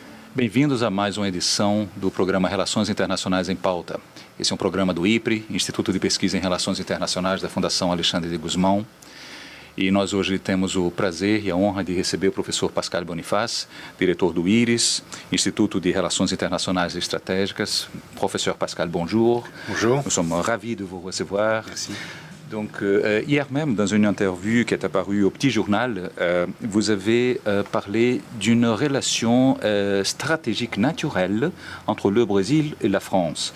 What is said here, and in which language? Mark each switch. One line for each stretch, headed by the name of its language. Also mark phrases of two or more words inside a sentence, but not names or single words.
Portuguese: Bem-vindos a mais uma edição do programa Relações Internacionais em Pauta. Esse é um programa do IPRI, Instituto de Pesquisa em Relações Internacionais da Fundação Alexandre de Gusmão. E nós hoje temos o prazer e a honra de receber o professor Pascal Boniface, diretor do IRIS, Instituto de Relações Internacionais et Estratégicas.
French: Professeur Pascal, bonjour. Bonjour. Nous sommes ravis de vous recevoir. Merci. Donc, hier même, dans une interview qui est apparue au Petit Journal, vous avez parlé d'une relation stratégique naturelle entre le Brésil et la France.